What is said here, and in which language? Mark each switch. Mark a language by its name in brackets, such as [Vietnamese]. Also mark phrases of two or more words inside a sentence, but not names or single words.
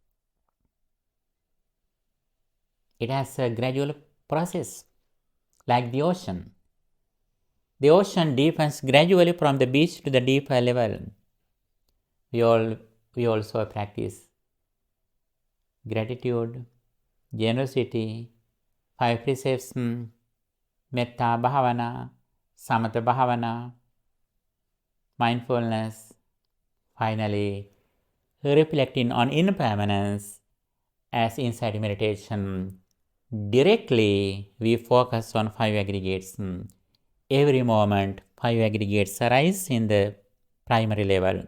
[English] It has a gradual process, like the ocean. The ocean deepens gradually from the beach to the deeper level. We also practice gratitude, generosity, 5 precepts, [Pali] metta bhavana, samatha bhavana, [English] mindfulness, finally reflecting on impermanence as insight meditation. Directly we focus on 5 aggregates. Every moment 5 aggregates arise in the primary level.